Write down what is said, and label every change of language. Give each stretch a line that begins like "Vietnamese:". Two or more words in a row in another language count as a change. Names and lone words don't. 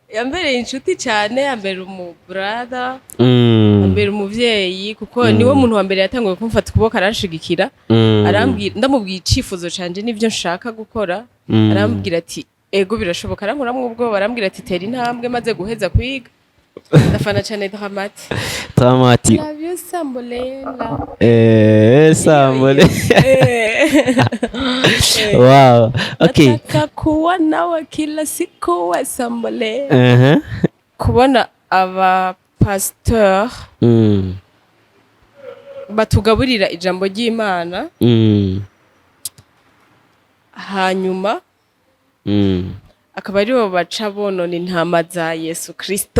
Rundi: yambereye inshuti cyane, yambera umu brother, yambera umuvyeyi kuko niwe muntu wa mbere yatanguye kumfata ukuboko aranshigikira, arambwira ndamubwiye icifuzo canje n'ivyo nshaka gukora, arambwira ati ego birashoboka, arankuramwo ubwo barambwira ati tera intambwe maze guheza kwiga. Ndafana cyane Dramati.
English: Love you Sambolela. Sambole. Wow. Okay.
Swahili: Nataka kuwa nawe kila siku wa Sambolela.
Rundi: Kubona aba pasteur batugaburira ijambo ry'Imana. Hanyuma akaba aribo baca bonona intama za Yesu Kristo.